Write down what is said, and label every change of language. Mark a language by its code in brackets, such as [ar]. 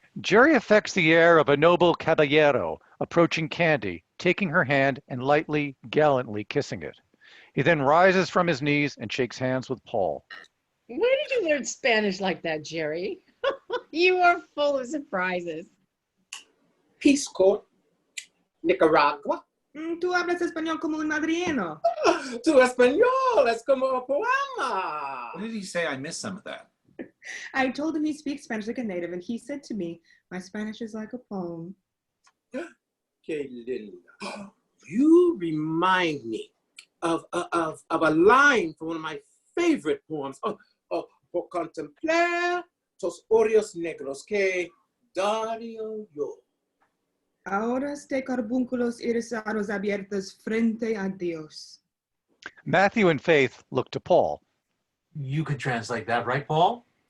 [en] Jerry affects the air of a noble caballero, approaching Candy, taking her hand and lightly, gallantly kissing it. He then rises from his knees and shakes hands with Paul. Where did you learn Spanish like that, Jerry? You are full of surprises. Peace Corps, Nicaragua. [es] Tú hablas español como un madrieno. Tu español es como un poema. [en] What did he say? I missed some of that. I told him he speaks Spanish like a native, and he said to me, my Spanish is like a poem. [es] Que linda. [en] You remind me of a line from one of my favorite poems. [es] Por contemplar tus ojos negros que daría yo. Ahora este carbúnculos irisados abiertos frente a Dios. [en] Matthew and Faith look to Paul. You could translate that, right, Paul?